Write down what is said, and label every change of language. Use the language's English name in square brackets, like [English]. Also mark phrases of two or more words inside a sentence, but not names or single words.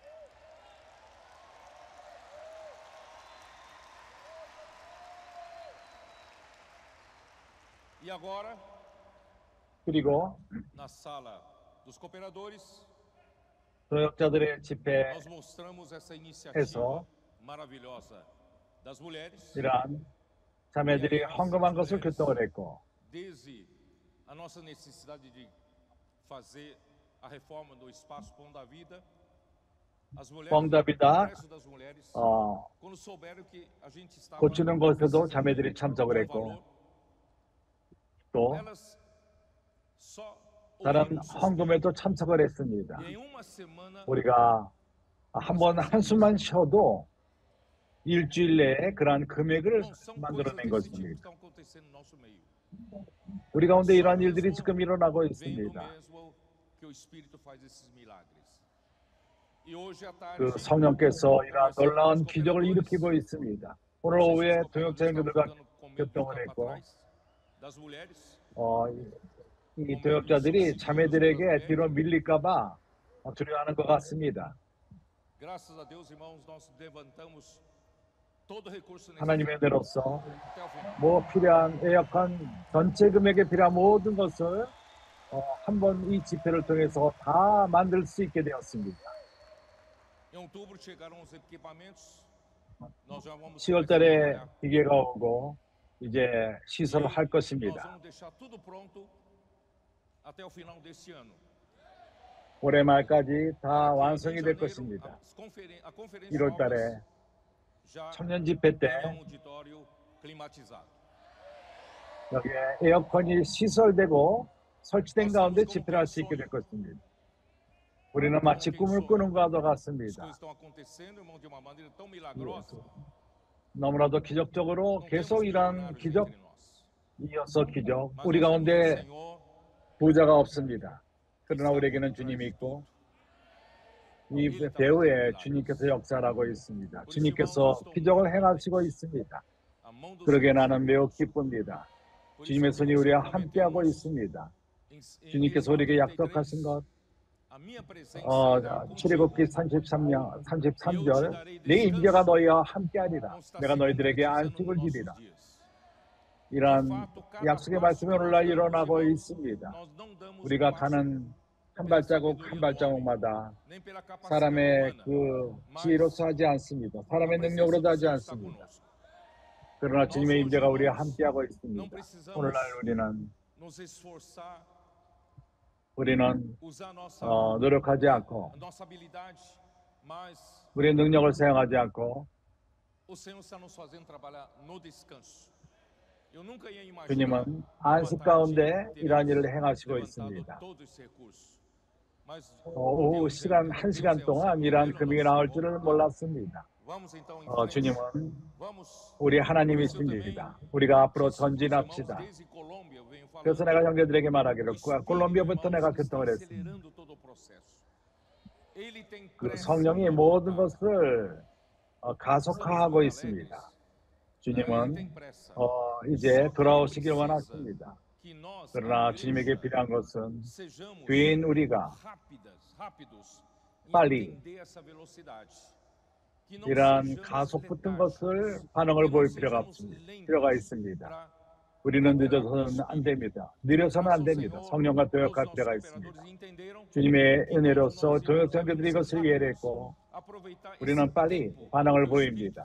[Korean] 그리고 동역자들의 집회에서 [Portuguese] maravilhosa das mulheres. [Korean] 이러한 자매들이 헌금한 것을 교통을 했고 [Portuguese] Desde a nossa necessidade de fazer a reforma do espaço Pão da Vida, as mulheres, Pão da Vida, o Congresso das Mulheres, quando souberam que a gente estava [Korean] 고치는 것에도 자매들이 참석을 했고 또 [Portuguese] elas só [Korean] 다른 [Portuguese] ouvindo seus [Korean] 헌금에도 참석을 했습니다. [Portuguese] E em uma semana [Korean] 우리가 한번 한숨만 쉬어도 일주일 내에 그러한 금액을 [Portuguese] são [Korean] 만들어낸 [Portuguese] coisas desse tipo que [Korean] 것입니다. [Portuguese] estão acontecendo no nosso meio. [Korean] 우리 가운데 이러한 일들이 지금 일어나고 [Portuguese] Vendo [Korean] 있습니다. [Portuguese] mesmo que o Espírito faz esses milagres. E hoje à tarde, [Korean] 그 성령께서 이러한 놀라운 기적을 일으키고 있습니다. 오늘 오후에 동역자 형제들과 교통을 했고 [Portuguese] das mulheres, [Korean] 이 동역자들이 자매들에게 뒤로 밀릴까봐 두려워하는 것 같습니다. [Portuguese] graças a Deus, irmãos, nós levantamos todo recurso [Korean] 하나님의 [Portuguese] necessário [Korean] 은혜로서 [Portuguese] até o final. [Korean] 뭐 필요한 에어컨 전체 금액에 필요한 모든 것을 한번 이 집회를 통해서 다 만들 수 있게 되었습니다. [Portuguese] Em outubro chegaram os equipamentos. Nós já vamos [Korean] 10월 달에 기계가 오고 이제 시설을 할 [Portuguese] nós [Korean] 것입니다. [Portuguese] vamos deixar tudo pronto até o final deste ano. [Korean] 올해 말까지 다 완성이 [Portuguese] Em [Korean] 될 [Portuguese] janeiro, [Korean] 것입니다. [Portuguese] a conferência [Korean] 1월 달에 [Portuguese] já [Korean] 청년 집회 때 [Portuguese] tem um auditório climatizado. [Korean] 여기에 에어컨이 시설되고 설치된 가운데 집회를 할 수 있게 될 것입니다. 우리는 마치 꿈을 꾸는 것과 [Portuguese] As [Korean] 같습니다. [Portuguese] coisas estão acontecendo, irmão, de uma maneira tão milagrosa. [Korean] 너무나도 기적적으로 [Portuguese] Não temos [Korean] 계속 이러한 [Portuguese] milionários [Korean] 기적 [Portuguese] entre nós. [Korean] 이어서 기적 [Portuguese] Mas [Korean] 우리 [Portuguese] nós temos o [Korean] 가운데 [Portuguese] Senhor [Korean] 부자가 없습니다. [Portuguese] que [Korean] 그러나 [Portuguese] está [Korean] 우리에게는 [Portuguese] por trás [Korean] 주님이 [Portuguese] de [Korean] 있고 [Portuguese] tudo. [Korean] 이 배후에 주님께서 역사를 하고 있습니다. 주님께서 기적을 행하시고 있습니다. [Portuguese] A mão do [Korean] 그러게 [Portuguese] Senhor [Korean] 나는 매우 기쁩니다. [Portuguese] Por isso, [Korean] 주님의 손이 우리와 [Portuguese] nós [Korean] 함께하고 [Portuguese] prometemos [Korean] 있습니다. [Portuguese] em [Korean] 주님께서 우리에게 [Portuguese] Êxodo [Korean] 약속하신 것 [Portuguese] 33, a minha presença irá contigo. [Korean] 출애굽기 33절 내 임재가 너희와 함께하리라. 내가 너희들에게 안식을 주리라. 이러한 약속의 말씀이 오늘날 일어나고 있습니다. 우리가 가는 한 발자국 한 발자국마다 사람의 그 지혜로서 하지 않습니다. 사람의 능력으로도 하지 않습니다. 그러나 주님의 임재가 우리와 함께하고 있습니다. 오늘날 [Portuguese] nos esforçar, [Korean] 우리는 [Portuguese] usar [Korean] 노력하지 않고 [Portuguese] nossa habilidade, mas [Korean] 우리의 능력을 사용하지 않고 [Portuguese] o Senhor está nos fazendo trabalhar no descanso. Eu nunca ia imaginar [Korean] 주님은 안식 가운데 이러한 일을 행하시고 있습니다. [Portuguese] todo esse recurso. Mas [Korean] 오후 시간 1시간 동안 이러한 금액이 나올 줄을 몰랐습니다. [Portuguese] vamos então em frente. [Korean] 주님은 [Portuguese] Vamos. [Korean] 우리 하나님이십니다. 우리가 앞으로 전진합시다. [Portuguese] Desde Colômbia eu venho falando. [Korean] 그래서 내가 형제들에게 말하기를 콜롬비아부터 내가 교통을 했습니다. [Portuguese] acelerando todo o processo. Ele tem [Korean] 그 [Portuguese] pressa [Korean] 성령이 [Portuguese] em [Korean] 모든 [Portuguese] voltar. [Korean] 것을 가속화하고 있습니다. 주님은 [Portuguese] Tem pressa. [Korean] 이제 돌아오시길 원하십니다. [Portuguese] Que nós, [Korean] 그러나 [Portuguese] a [Korean] 주님에게 [Portuguese] igreja, [Korean] 필요한 것은 [Portuguese] sejamos [Korean] 교인 우리가 [Portuguese] rápidos em [Korean] 빨리 [Portuguese] entender essa velocidade. Que não [Korean] 이러한 [Portuguese] sejamos [Korean] 가속 붙은 [Portuguese] letárgicos. [Korean] 것을 반응을 [Portuguese] Que [Korean] 보일 [Portuguese] não [Korean] 필요가 [Portuguese] sejamos [Korean] 없습니다. [Portuguese] lentos [Korean] 필요가 있습니다. para 우리는 늦어서는 안 됩니다. 느려서는 안 됩니다. 성령과 동역할 필요가 있습니다. 주님의 은혜로서 동역자들이 이것을 이해했고 우리는 빨리 반응을 보입니다.